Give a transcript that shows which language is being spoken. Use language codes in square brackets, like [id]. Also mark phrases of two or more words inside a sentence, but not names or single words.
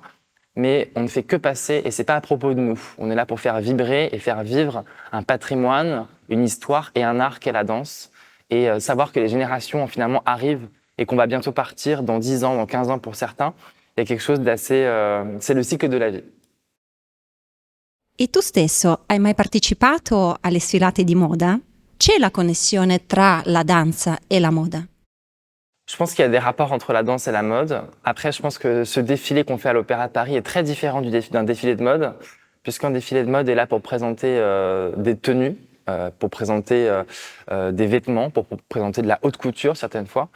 [fr] Mais on ne fait que passer et c'est pas à propos de nous. On est là pour faire vibrer et faire vivre un patrimoine, une histoire et un art qu'est la danse. Et savoir que les générations finalement arrivent et qu'on va bientôt partir dans 10 ans, dans 15 ans pour certains, il y a quelque chose d'assez... c'est le cycle de la vie. [it] E tu stesso hai mai partecipato alle sfilate di moda? C'è la connessione tra la danza e la moda? [fr] Je pense qu'il y a des rapports entre la danse et la mode. Après, je pense que ce défilé qu'on fait à l'Opéra de Paris est très différent d'un défilé de mode, puisqu'un défilé de mode est là pour présenter des tenues, pour présenter des vêtements, pour présenter de la haute couture certaines fois.